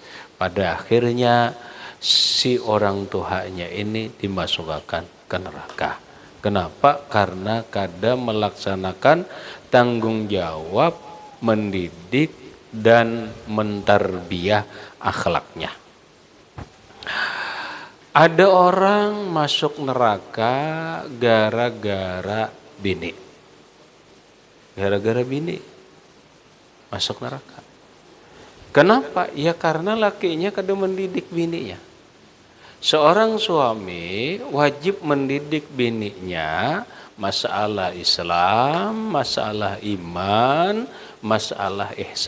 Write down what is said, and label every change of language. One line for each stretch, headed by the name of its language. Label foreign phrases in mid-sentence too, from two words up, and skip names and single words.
Indonesian: Pada akhirnya si orang tuanya ini dimasukkan ke neraka. Kenapa?
Banjar: Karena kada melaksanakan tanggung jawab mendidik dan mentarbiyah akhlaknya. Ada orang masuk neraka gara-gara bini. Gara-gara bini masuk neraka. Kenapa? Ya karena lakinya kada mendidik bininya. Seorang suami wajib mendidik bininya masalah Islam, masalah iman, masalah ihsan.